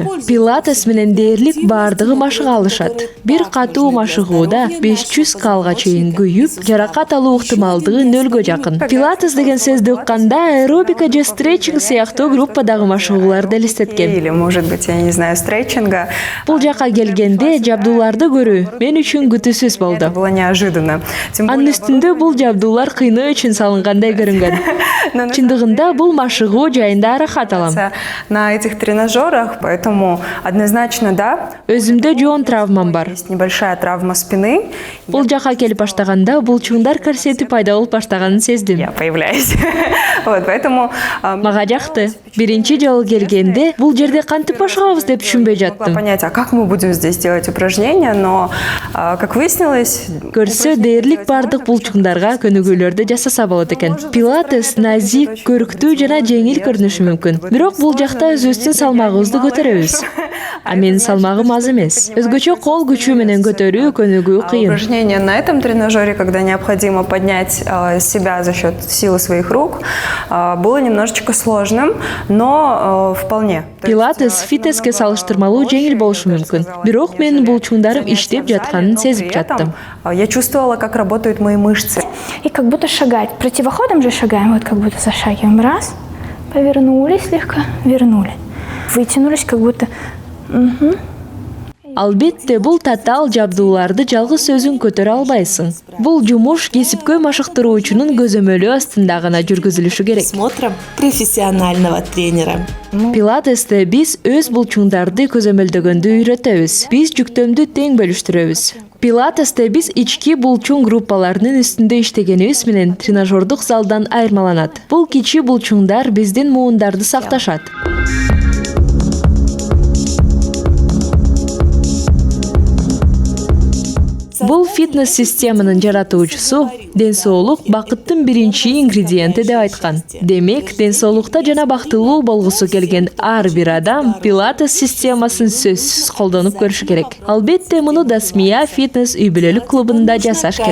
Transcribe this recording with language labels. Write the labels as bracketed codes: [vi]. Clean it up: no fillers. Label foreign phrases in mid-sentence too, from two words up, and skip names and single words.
[ky] Пилатес менен дээрлик бардыгы машыга алышат. Бир катуу машыгууда 500 калга чейин күйүп, жаракат алуу ыктымалдыгы 0-гө жакын. Пилатес деген сөздү укканда аэробика же стретчинг сыяктуу группадагы машыгууларды элестеткен. [ru] Или, может быть, я не знаю, стретчинга. [ky] Бул жака келгенде жабдууларды көрүү мен үчүн күтүүсүз болду. [ru] неожиданно. [ky] Анын үстүндө бул жабдуулар кыйноо үчүн салынгандай көрүнгөн. Чындыгында бул машыгуу жайында аракат алам. [ru] На этих тренажерах, поэтому однозначно да. [ky] Өзүмдө жоон травмам бар. [ru] Есть небольшая травма спины. [ky] Бул жака келип баштаганда булчуңдар корсети пайда болуп баштаганын сездим. [ru] Я появляюсь. Вот, поэтому [ky] Мага жакты. Биринчи жолу келгенде бул жерде кантип башыгабыз деп түшүнбөй жаттым. [ru] понять, а как мы будем здесь делать упражнения, но, как выяснилось... [ky] Көрсө дээрлик бардык булчуңдарга көнүгүүлөрдү жасаса болот экен. Пилатес назик, көрүктүү жана жеңил көрүнүшү мүмкүн. Бирок бул жакта өзүбүздүн салмагыбызды көтөрөбүз. А менин салмагым аз эмес. Өзгөчө кол күчү менен көтөрүү көнүгүү кыйын. [ru] Упражнения на этом тренажере, когда необходимо поднять себя за счет силы своих рук, было немножечко сложным, но вполне. [ky] Пилатес фитнеске салыштырмалуу жеңил болушу мүмкүн. Бирок менин булчуңдарым иштеп жатканын сезип жаттым. [ru] Я чувствовала, как работают мои мышцы. И как будто шагать. Противоходом же шагаем, вот как будто зашагиваем. Раз, повернулись слегка, вернули. Вытянулись, как будто... [ky] Албетте бул татаал жабдууларды жалгыз өзүң көтөрө албайсың. Бул жумуш кесипкөй машыктыруучунун көзөмөлү астында гана жүргүзүлүшү керек. [ru] Смотрим профессионального тренера. [ky] Пилатесте биз өз булчуңдарды көзөмөлдөгөндү үйрөтөбүз. Биз жүктөмдү тең бөлүштүрөбүз. Пилатесте биз ички булчуң группаларынын үстүндө иштегенибиз менен тренажердук залдан айырмаланат. Бул кичи булчуңдар биздин муундарды сакташат. Бул фитнес-системанын жаратуучусу ден соолук бакыттын биринчи ингредиенти деп айткан. Демек, ден соолукта жана бактылуу болгусу келген ар бир адам пилатес системасын сөзсүз колдонуп көрүшү керек. Албетте муну Дасмия фитнес үй-бүлөлүк клубунда жасаш керек.